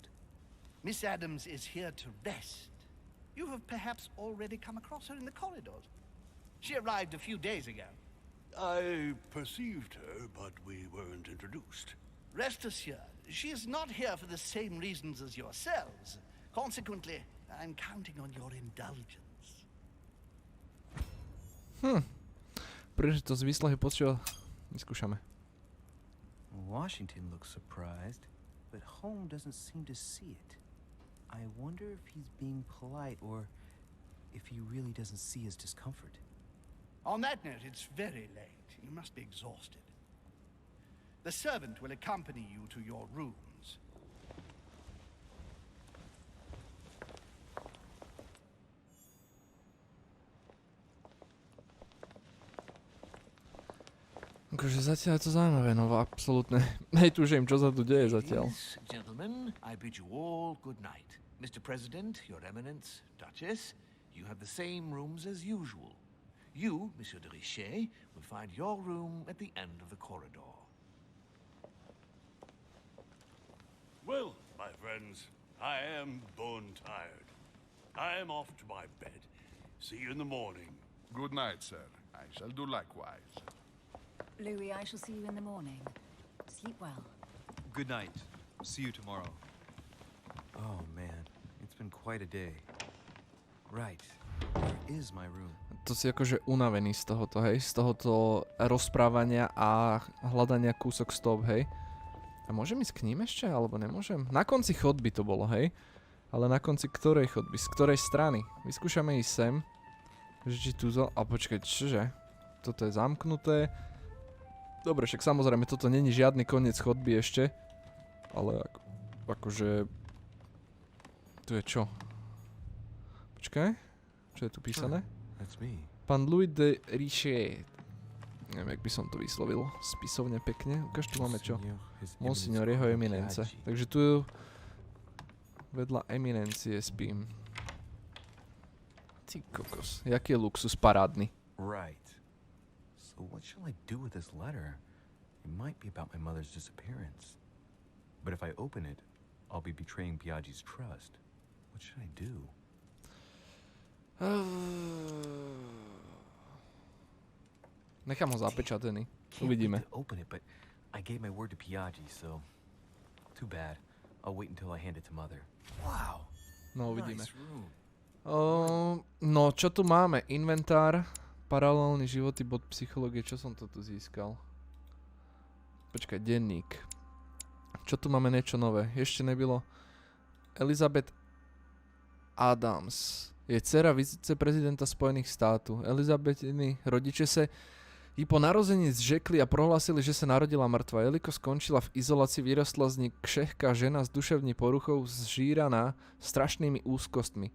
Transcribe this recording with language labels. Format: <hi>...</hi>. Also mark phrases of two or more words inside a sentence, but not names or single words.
<en>Miss Adams is here to rest. You have perhaps already come across her in the corridors. She arrived a few days ago. I perceived her, but we weren't introduced. Rest assured, she is not here for the same reasons as yourselves. Consequently, I'm counting on your indulgence.</en> <sk>Príležitosť výsluhy poctivo vyskúšame.</sk> <en>Washington looks surprised, but Holm doesn't seem to see it. I wonder if he's being polite or if he really doesn't see his discomfort. On that note, it's very late. You must be exhausted. The servant will accompany you to your rooms.</en> <sk>Akože zatiaľ je to zaujímavé, no absolútne. Netuším, čo sa tu deje zatiaľ.</sk> <en>Ladies, gentlemen, I bid you all good night. Mr. President, Your Eminence, Duchess, you have the same rooms as usual. You, Monsieur de Richet, will find your room at the end of the corridor. Well, my friends, I am bone tired. I am off to my bed. See you in the morning. Good night, sir. I shall do likewise. Louis, I shall see you in the morning. Sleep well. Good night. See you tomorrow. Oh man, it's been quite a day. Right, where is my room?</en> <sk>To si akože unavený z tohoto, hej? Z tohoto rozprávania a hľadania kúsok stop, hej? A môžem ísť k ním ešte, alebo nemôžem? Na konci chodby to bolo, hej? Ale na konci ktorej chodby? Z ktorej strany? Vyskúšame ísť sem. Že či tu a počkaj, čože? Toto je zamknuté. Dobre, však samozrejme, toto není žiadny koniec chodby ešte. Ale akože... Tu je čo? Počkaj. Čo je tu písané?</sk> <en>That's me.</en> <sk>Pán Louis de Richet. Neviem, jak by som to vyslovil. Spisovne pekne. Ukáž, tu máme čo? Monsignor, jeho eminence. Takže tu vedľa eminencie spím. Ty kokos. Jaký je luxus parádny.</sk> <en>Right. So what shall I do with this letter? It might be about my mother's disappearance. But if I open it, I'll be betraying Biaggi's trust. What should I do?</en> <sk>Nechám ho zapečatený. Uvidíme.</sk> <en>Open it, but I gave my word to Biaggi, so too bad. I'll wait until I hand it to mother. Wow.</en> <sk>No, uvidíme.</sk> <en>Nice room.</en> <sk>No, čo tu máme? Inventár, paralelný životy, bod psychológie. Čo som to tu získal? Počkaj, denník. Čo tu máme niečo nové? Ešte nebylo.</sk> <cs>Elizabeth Adams je dcera viceprezidenta Spojených států. Elizabethiny rodiče se jí po narození zřekli a prohlásili, že se narodila mrtvá. Jelikož skončila v izolaci, vyrostla z ní křehká žena s duševní poruchou zžíraná strašnými úzkostmi.</cs>